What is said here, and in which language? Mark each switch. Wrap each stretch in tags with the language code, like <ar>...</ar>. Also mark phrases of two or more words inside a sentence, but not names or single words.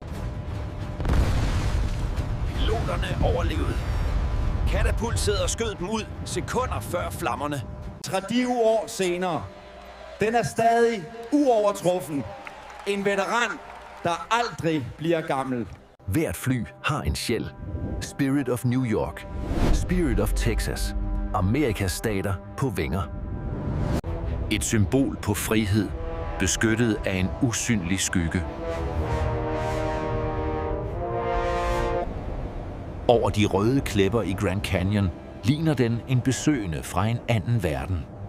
<da>Piloterne overlevede. Katapult sidder og skød dem ud sekunder før flammerne. 30 år senere. Den er stadig uovertruffen. En veteran, der aldrig bliver gammel. Hvert fly har en sjæl. Spirit of New York. Spirit of Texas. Amerikas stater på vinger. Et symbol på frihed, beskyttet af en usynlig skygge. Over de røde klipper i Grand Canyon ligner den en besøgende fra en anden verden.</da>